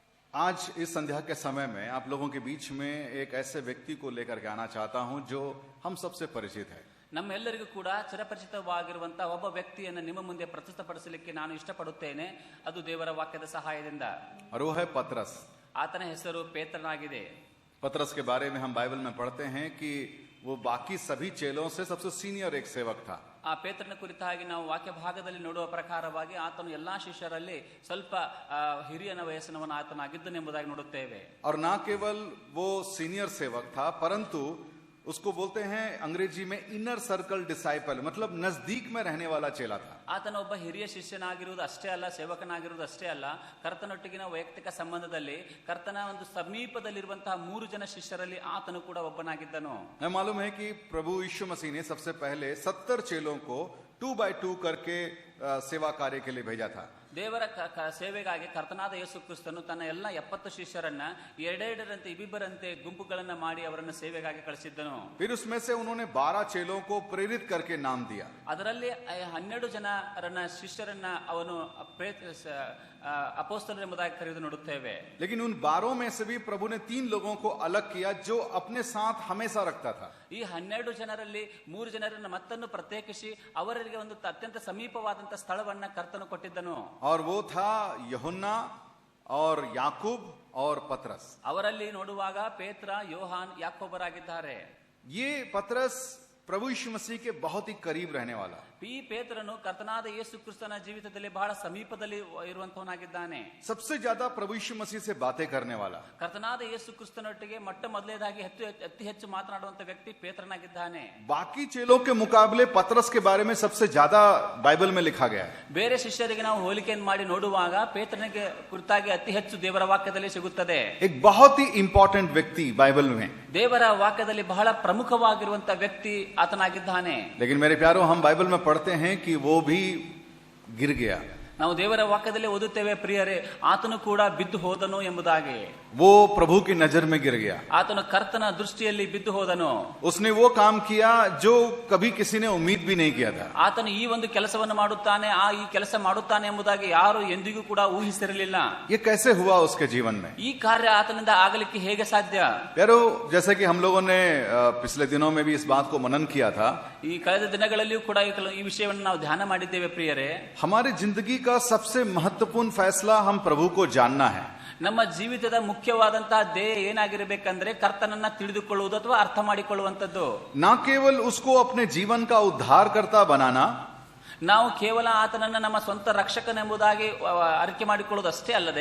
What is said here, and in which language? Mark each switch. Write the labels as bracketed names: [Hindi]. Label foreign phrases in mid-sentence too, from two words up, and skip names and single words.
[Hindi] आज इस संध्या के समय में आप लोगों के बीच में एक ऐसे व्यक्ति को लेकर के आना चाहता हूं जो हम सबसे परिचित है। [Kannada] ನಮ್ಮೆಲ್ಲರಿಗೂ ಕೂಡ ಚಿರಪರಿಚಿತವಾಗಿರುವಂತಹ ಒಬ್ಬ ವ್ಯಕ್ತಿಯನ್ನು ನಿಮ್ಮ ಮುಂದೆ ಪ್ರಸ್ತುತಪಡಿಸಲಿಕ್ಕೆ ನಾನು ಇಷ್ಟಪಡುತ್ತೇನೆ. ಅದು ದೇವರ ವಾಕ್ಯದ ಸಹಾಯದಿಂದ. [Hindi] और वो है पतरस। [Kannada] ಆತನ ಹೆಸರು ಪೇತ್ರನಾಗಿದೆ. [Hindi] पतरस के बारे में हम बाइबल में पढ़ते हैं कि वो बाकी सभी चेलों से सबसे सीनियर एक सेवक था। [Kannada] ಆ ಪೇತ್ರನ ಕುರಿತಾಗಿ ನಾವು ವಾಕ್ಯ ಭಾಗದಲ್ಲಿ ನೋಡುವ ಪ್ರಕಾರವಾಗಿ ಆತನು ಎಲ್ಲಾ ಶಿಷ್ಯರಲ್ಲಿ ಸ್ವಲ್ಪ ಹಿರಿಯನ ವಯಸ್ಸಿನವನ ಆತನಾಗಿದ್ದನೆಂಬುದಾಗಿ ನೋಡುತ್ತೇವೆ. [Hindi] और ना केवल वो सीनियर सेवक था परंतु उसको बोलते हैं अंग्रेजी में [English] inner circle disciple, [Hindi] मतलब नजदीक में रहने वाला चेला था। [Kannada] ಆತನ ಒಬ್ಬ ಹಿರಿಯ ಶಿಷ್ಯನಾಗಿರುವುದು ಅಷ್ಟೇ ಅಲ್ಲ, ಸೇವಕನಾಗಿರುವುದು ಅಷ್ಟೇ ಅಲ್ಲ, ಕರ್ತನೊಟ್ಟಿಗಿನ ವೈಯಕ್ತಿಕ ಸಂಬಂಧದಲ್ಲಿ ಕರ್ತನ ಒಂದು ಸಮೀಪದಲ್ಲಿರುವಂತಹ 3 ಜನ ಶಿಷ್ಯರಲ್ಲಿ ಆತನು ಕೂಡ ಒಬ್ಬನಾಗಿದ್ದನು. [Hindi] हमें मालूम है कि प्रभु यीशु मसीह ने सबसे पहले 70 चेलों को 2 by 2 करके सेवा कार्य के लिए भेजा था। [Kannada] ದೇವರ ಸೇವೆಗಾಗಿ ಕರ್ತನಾದ ಯೇಸು ಕ್ರಿಸ್ತನು ತನ್ನ ಎಲ್ಲ 70 ಶಿಷ್ಯರನ್ನ ಎರಡೆರಡರಂತೆ ಇಬ್ಬಿಬ್ಬರಂತೆ ಗುಂಪುಗಳನ್ನ ಮಾಡಿ ಅವರನ್ನ ಸೇವೆಗಾಗಿ ಕಳಿಸಿದ್ದನು. [Hindi] फिर उसमें से उन्होंने 12 चेलों को प्रेरित करके नाम दिया। [Kannada] ಅದರಲ್ಲಿ 12 ಜನರನ್ನ ಶಿಷ್ಯರನ್ನ ಅವನು ಅಪೊಸ್ತಲರು ಎಂಬುದಾಗಿ ಕರೆದು ನೋಡುತ್ತೇವೆ. [Hindi] लेकिन उन 12 में से भी प्रभु ने 3 लोगों को अलग किया जो अपने साथ हमेशा रखता था। [Kannada] ಈ 12 ಜನರಲ್ಲಿ 3 ಜನರನ್ನ ಮತ್ತನ್ನು ಪ್ರತ್ಯೇಕಿಸಿ ಅವರಿಗೆ ಒಂದು ಅತ್ಯಂತ ಸಮೀಪವಾದಂತಹ ಸ್ಥಳವನ್ನ ಕರ್ತನು ಕೊಟ್ಟಿದ್ದನು. [Hindi] और वो था यूहन्ना और याकूब और पतरस। [Kannada] ಅವರಲ್ಲಿ ನೋಡುವಾಗ ಪೇತ್ರ, ಯೋಹಾನ್, ಯಾಕೋಬರಾಗಿದ್ದಾರೆ. [Hindi] ये पतरस प्रभु यीशु मसीह के बहुत ही करीब रहने वाला। [Kannada] ಈ ಪೇತ್ರನು ಕರ್ತನಾದ ಯೇಸು ಕ್ರಿಸ್ತನ ಜೀವಿತದಲ್ಲಿ ಬಹಳ ಸಮೀಪದಲ್ಲಿ ಇರುವಂತವನಾಗಿದ್ದಾನೆ. [Hindi] सबसे ज्यादा प्रभु यीशु मसीह से बातें करने वाला, [Kannada] ಕರ್ತನಾದ ಯೇಸು ಕ್ರಿಸ್ತನೊಟ್ಟಿಗೆ ಮೊಟ್ಟ ಮೊದಲನೇದಾಗಿ ಅತಿ ಹೆಚ್ಚು ಮಾತನಾಡುವಂತ ವ್ಯಕ್ತಿ ಪೇತ್ರನಾಗಿದ್ದಾನೆ. [Hindi] बाकी चेलों के मुकाबले पतरस के बारे में सबसे ज्यादा बाइबल में लिखा गया है। [Kannada] ಬೇರೆ ಶಿಷ್ಯರಿಗೆ ನಾವು ಹೋಲಿಕೆಯನ್ನು ಮಾಡಿ ನೋಡುವಾಗ ಪೇತ್ರನಿಗೆ ಕುರಿತಾಗಿ ಅತಿ ಹೆಚ್ಚು ದೇವರ ವಾಕ್ಯದಲ್ಲಿ ಸಿಗುತ್ತದೆ. [Hindi] एक बहुत ही इंपॉर्टेंट व्यक्ति बाइबल में, [Kannada] ದೇವರ ವಾಕ್ಯದಲ್ಲಿ ಬಹಳ ಪ್ರಮುಖವಾಗಿರುವಂತ ವ್ಯಕ್ತಿ ಆತನಾಗಿದ್ದಾನೆ. [Hindi] लेकिन मेरे प्यारों, हम बाइबल में पढ़ते हैं कि वो भी गिर गया। [Kannada] ನಾವು ದೇವರ ವಾಕ್ಯದಲ್ಲಿ ಓದುತ್ತೇವೆ ಪ್ರಿಯರೇ, ಆತನು ಕೂಡ ಬಿದ್ದು ಹೋದನು ಎಂಬುದಾಗಿ. [Hindi] वो प्रभु की नजर में गिर गया। [Kannada] ಆತನು ಕರ್ತನ ದೃಷ್ಟಿಯಲ್ಲಿ ಬಿದ್ದು ಹೋದನು. [Hindi] उसने वो काम किया जो कभी किसी ने उम्मीद भी नहीं किया था। [Kannada] ಆತನು ಈ ಒಂದು ಕೆಲಸವನ್ನು ಮಾಡುತ್ತಾನೆ, ಈ ಕೆಲಸ ಮಾಡುತ್ತಾನೆ ಎಂಬುದಾಗಿ ಯಾರು ಎಂದಿಗೂ ಕೂಡ ಊಹಿಸಿರಲಿಲ್ಲ. [Hindi] ये कैसे हुआ उसके जीवन में? [Kannada] ಈ ಕಾರ್ಯ ಆತನಿಂದ ಆಗಲಿಕ್ಕೆ ಹೇಗೆ ಸಾಧ್ಯ? [Hindi] यारो, जैसे कि हम लोगों ने पिछले दिनों में भी इस बात को मनन किया था, [Kannada] ಈ ಕಳೆದ ದಿನಗಳಲ್ಲಿಯೂ ಕೂಡ ಈ ವಿಷಯವನ್ನು ನಾವು ಧ್ಯಾನ ಮಾಡಿದ್ದೇವೆ ಪ್ರಿಯರೇ. [Hindi] हमारी जिंदगी का सबसे महत्वपूर्ण फैसला हम प्रभु को जानना है। [Kannada] ನಮ್ಮ ಜೀವಿತದ ಮುಖ್ಯವಾದಂತಹ ಧ್ಯೇಯ ಏನಾಗಿರಬೇಕಂದ್ರೆ ಕರ್ತನನ್ನ ತಿಳಿದುಕೊಳ್ಳುವುದು ಅಥವಾ ಅರ್ಥ ಮಾಡಿಕೊಳ್ಳುವಂತದ್ದು. [Hindi] ना केवल उसको अपने जीवन का उद्धारकर्ता बनाना, [Kannada] ನಾವು ಕೇವಲ ಆತನನ್ನ ನಮ್ಮ ಸ್ವಂತ ರಕ್ಷಕನೆಂಬುದಾಗಿ ಅರಿಕೆ ಮಾಡಿಕೊಳ್ಳುವುದು ಅಷ್ಟೇ ಅಲ್ಲದೆ,